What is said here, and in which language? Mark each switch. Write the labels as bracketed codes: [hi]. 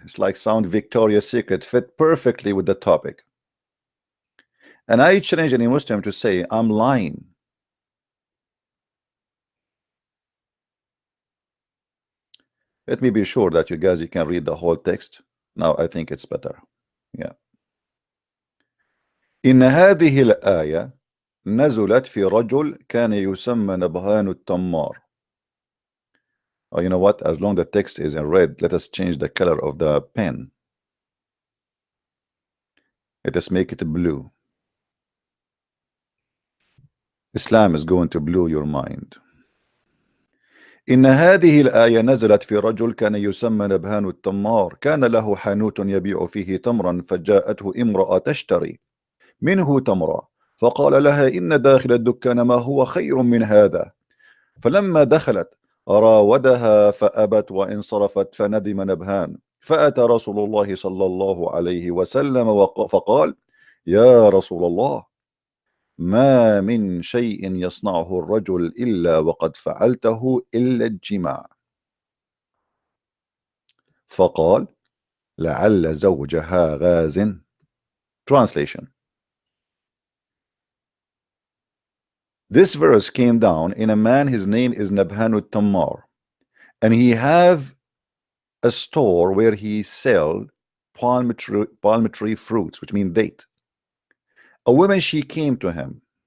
[en] It's like sound Victoria's Secret, fit perfectly with the topic. And I challenge any Muslim to say, I'm lying. Let me be sure that you guys, you can read the whole text. Now I think it's better. Yeah. [ar] إن هذه الآية نزلت في رجل كان يسمى نبهان التمار. [en] Oh, you know what? As long the text is in red, let us change the color of the pen. Let us make it blue. Islam is going to blow your mind. [ar] إن هذه الآية نزلت في رجل كان يسمى نبهان التمار كان له حانوت يبيع فيه تمرا فجاءته امرأة تشتري منه تمرا فقال لها إن داخل الدكان ما هو خير من هذا فلما دخلت راودها فأبت وانصرفت فندم نبهان فأتى رسول الله صلى الله عليه وسلم فقال يا رسول الله ما من شيء يصنعه الرجل إلا وقد فعلته إلا الجماع فقال لعل زوجها غاز. [en] Translation. This verse came down in a man, his name is Nabhan al-Tammar, and he have a store where he sell palm tree fruits, which mean date. A woman, she came to him.